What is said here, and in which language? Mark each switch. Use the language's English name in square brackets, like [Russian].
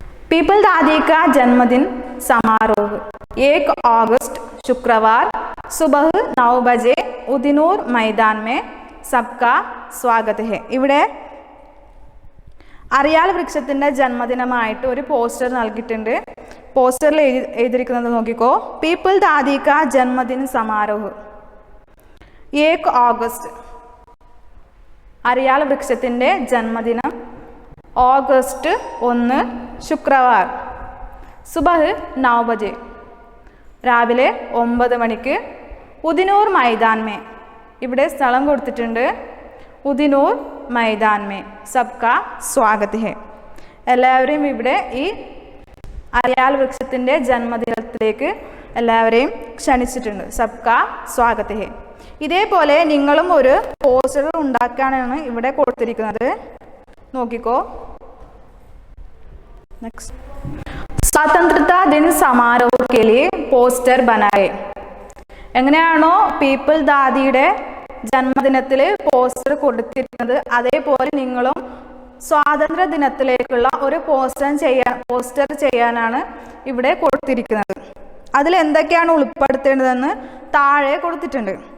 [Hindi] People दादी का जन्मदिन समारोह 1 अगस्त शुक्रवार सुबह 9 बजे उदिनूर मैदान में सबका स्वागत है. [Malayalam] ഇവിടെ അരയാൽ വൃക്ഷത്തിൻ്റെ ജന്മദിനമായിട്ട് ഒരു പോസ്റ്റർ നൽകിയിട്ടുണ്ട്. പോസ്റ്ററിൽ എഴുതിയിരിക്കുന്നത് നോക്കിക്കോ. [Hindi] പീപ്പിൾ ദാദി കാ ജന്മദിൻ സമാരോഹ് 1 ഓഗസ്റ്റ്, [Malayalam] അരയാൽ വൃക്ഷത്തിൻ്റെ ജന്മദിനം ഓഗസ്റ്റ് 1 [Hindi] ശുക്രവാർ, സുബഹ് 9 ബജെ [Malayalam] രാവിലെ 9 മണിക്ക്, [Hindi] ഉദിനൂർ മൈതാൻ മേ [Malayalam] ഇവിടെ സ്ഥലം കൊടുത്തിട്ടുണ്ട്. [Hindi] ഉദിനൂർ മൈതാൻ മേ സബ്കാ സ്വാഗത് ഹെ, [Malayalam] എല്ലാവരെയും ഇവിടെ ഈ അരയാൽ വൃക്ഷത്തിൻ്റെ ജന്മദിനത്തിലേക്ക് എല്ലാവരെയും ക്ഷണിച്ചിട്ടുണ്ട്. [Hindi] സബ്കാ സ്വാഗത് ഹെ. [Malayalam] ഇതേപോലെ നിങ്ങളും ഒരു പോസ്റ്റർ ഉണ്ടാക്കാനാണ് ഇവിടെ കൊടുത്തിരിക്കുന്നത്. നോക്കിക്കോ. [Hindi] नेक्स्ट, स्वतंत्रता दिन समारोह के लिए പോസ്റ്റർ बनाए. [Malayalam] എങ്ങനെയാണോ പീപ്പിൾ ദാദിയുടെ ജന്മദിനത്തിൽ പോസ്റ്റർ കൊടുത്തിരിക്കുന്നത് അതേപോലെ നിങ്ങളും സ്വാതന്ത്ര്യ ദിനത്തിലേക്കുള്ള ഒരു പോസ്റ്റർ ചെയ്യാനാണ് ഇവിടെ കൊടുത്തിരിക്കുന്നത്. അതിൽ എന്തൊക്കെയാണ് ഉൾപ്പെടുത്തേണ്ടതെന്ന് താഴെ കൊടുത്തിട്ടുണ്ട്.